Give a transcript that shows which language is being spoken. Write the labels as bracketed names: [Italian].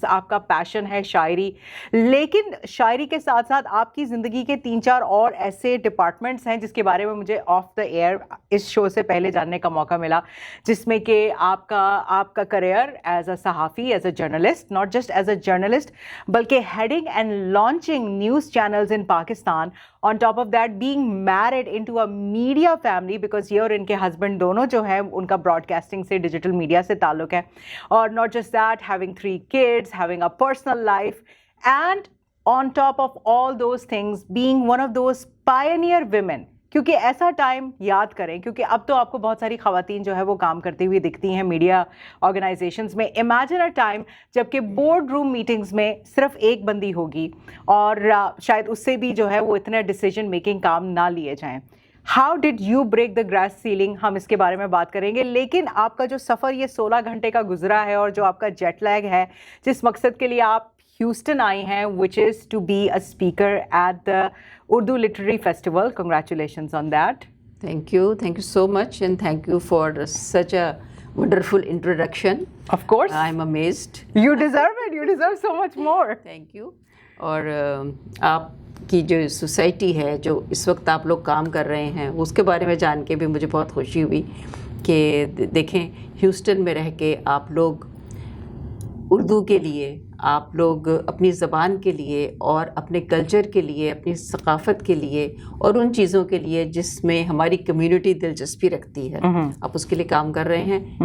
[Urdu] آپ کا پیشن ہے شاعری، لیکن شاعری کے ساتھ ساتھ آپ کی زندگی کے 3-4 اور ایسے ڈپارٹمنٹس ہیں جس کے بارے میں مجھے [English] of the year [Urdu] اس شو سے پہلے جاننے کا موقع ملا، جس میں کہ آپ کا [English] as a [Urdu] صحافی، [English] as a journalist, not just as a journalist [Urdu] بلکہ [English] heading and launching news channels in Pakistan. On top of that, being married into a media family because [Urdu] یہ اور ان کے husband دونوں جو ہیں ان کا broadcasting سے، ڈیجیٹل میڈیا سے تعلق ہے. [English] اور not just that, having 3 kids, having a personal life, and on top of all those things, being one of those pioneer women. [Urdu] کیونکہ ایسا ٹائم یاد کریں، کیونکہ اب تو آپ کو بہت ساری خواتین جو ہے وہ کام کرتی ہوئی دکھتی ہیں میڈیا آرگنائزیشنز میں. [English] imagine a time [Urdu] جب کہ بورڈ روم میٹنگز میں صرف ایک بندی ہوگی اور شاید اس سے بھی جو ہے وہ اتنے ڈیسیجن میکنگ کام نہ لیے جائیں. [English] How did you break the glass ceiling? [Urdu] ہم اس کے بارے میں بات کریں گے. لیکن آپ کا جو سفر یہ 16 گھنٹے کا گزرا ہے اور جو آپ کا جیٹ لیگ ہے، جس مقصد کے لیے آپ ہیوسٹن آئی ہیں [English] which is to be a speaker at the Urdu Literary Festival. Congratulations on that. Thank you so much and thank you for such a wonderful introduction. Of course. I'm amazed. You deserve it. You deserve so much more. Thank you. [Urdu] اور آپ کی جو society ہے، جو اس وقت آپ لوگ کام کر رہے ہیں، اس کے بارے میں جان کے بھی مجھے بہت خوشی ہوئی کہ دیکھیں ہیوسٹن میں رہ کے آپ لوگ اردو کے لیے، آپ لوگ اپنی زبان کے لیے اور اپنے کلچر کے لیے، اپنی ثقافت کے لیے اور ان چیزوں کے لیے جس میں ہماری کمیونٹی دلچسپی رکھتی ہے، آپ اس کے لیے کام کر رہے ہیں.